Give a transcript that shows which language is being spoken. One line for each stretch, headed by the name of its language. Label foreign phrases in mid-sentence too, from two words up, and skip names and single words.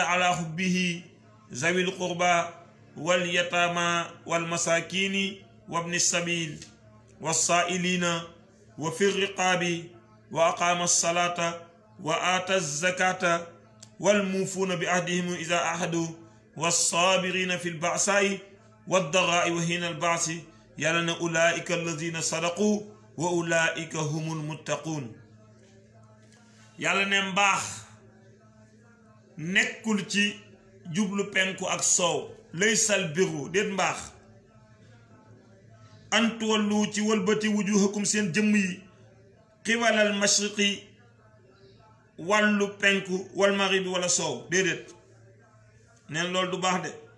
Arabic: على حبه ذوي القربى واليتامى والمساكين وابن السبيل والسائلين وفي الرقاب وأقام الصلاة وآتى الزكاة والموفون بعهدهم إذا عاهدوا والصابرين في البأساء والضراء وحين البأس يلنا أولئك الذين صدقوا وأولئك هم المتقون
Wolof: yàlla ne mbaax nekkul ci jublu penku ak soow
Arabic: ليس البر
Wolof: déet mbaax antuwallu ci wëlbati wujuhakum seen jëmm yi
Arabic: قبل المشرق
Wolof: wàllu penku
Arabic: والمغرب
Wolof: wala soow déedéet neen loolu du baax de